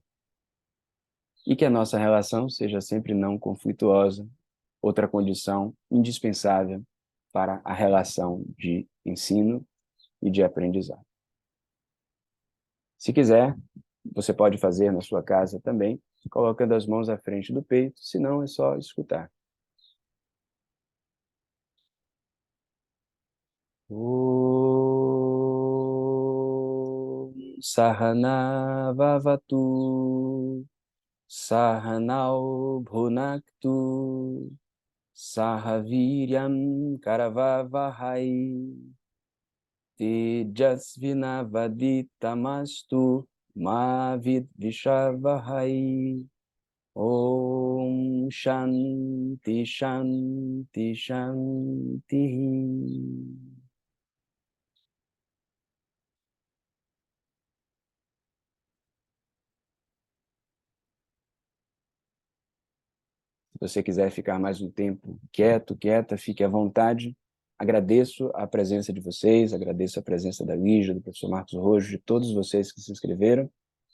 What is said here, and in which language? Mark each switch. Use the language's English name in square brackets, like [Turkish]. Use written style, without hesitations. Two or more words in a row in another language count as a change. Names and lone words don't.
[Portuguese] E que a nossa relação seja sempre não conflituosa, outra condição indispensável para a relação de ensino e de aprendizado. Se quiser, você pode fazer na sua casa também, colocando as mãos à frente do peito, se não é só escutar. [Sanskrit] Om. Sahana Vavatu Sahanau Bhunaktu Sahaviryam Karavavahai Tejasvinavaditamastu Mavid Vishavahai. Om Shanti Shanti Shanti. [Portuguese] Se você quiser ficar mais um tempo quieto, quieta, fique à vontade. Agradeço a presença de vocês, agradeço a presença da Lígia, do professor Marcos Rojo, de todos vocês que se inscreveram.